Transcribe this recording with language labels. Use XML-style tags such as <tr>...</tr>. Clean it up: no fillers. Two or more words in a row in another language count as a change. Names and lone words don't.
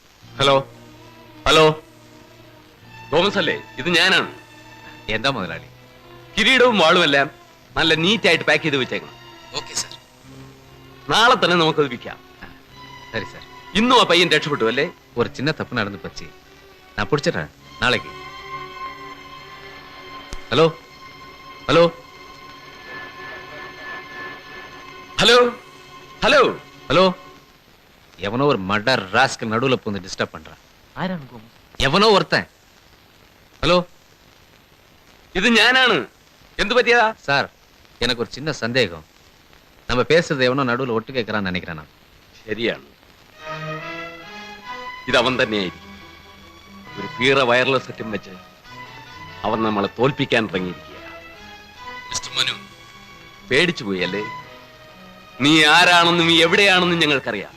<ml>ഹലോ ഹലോ തോമസ് അല്ലേ? ഇത് ഞാനാണ്. എന്താ മുതലാളി? കിരീടവും വാളുമെല്ലാം നല്ല നീറ്റായിട്ട് പാക്ക് ചെയ്ത് വെച്ചേക്കണം.</ml> <en>okay sir.</en> <ml>നാളെ തന്നെ നമുക്കത് വിൽക്കാം.</ml> <ta>சரி சார்.</ta> <ml>ഇന്നും ആ പയ്യൻ രക്ഷപ്പെട്ടു അല്ലേ?</ml> <ta>ஒரு சின்ன தப்பு நடந்து போச்சு. நான் பிடிச்சிடுறேன் நாளைக்கு.</ta> <en>hello hello hello hello</en> <ta>ஹலோ எவனோ ஒரு</ta> <en>murder rascal</en> <ta>நடுவுல பூந்து டிஸ்டர்ப் பண்றான். ആരാണ്? எவனோ ஒருத்தன். ஹலோ</ta> <ml>ഇത് ഞാനാണ്. എന്ത് പറ്റിയതാ?</ml> <ta>சார், எனக்கு ஒரு சின்ன சந்தேகம். நம்ம பேசுறது எவனோ நடுவுல ஒட்டு கேட்கறான்னு நினைக்கிறேன் நான்.</ta> <ml>ശരിയാണ്. ഇത് അവൻ തന്നെയായിരിക്കും. ഒരു പീറ</ml> <en>wireless setum</en> <ml>വെച്ച് അവൻ നമ്മളെ തോൽപ്പിക്കാൻ ഇറങ്ങിയിരിക്കുക. മിസ്റ്റർ മനു, പേടിച്ചു പോയി അല്ലേ? നീ ആരാണെന്നും നീ എവിടെയാണെന്നും ഞങ്ങൾക്കറിയാം.</ml>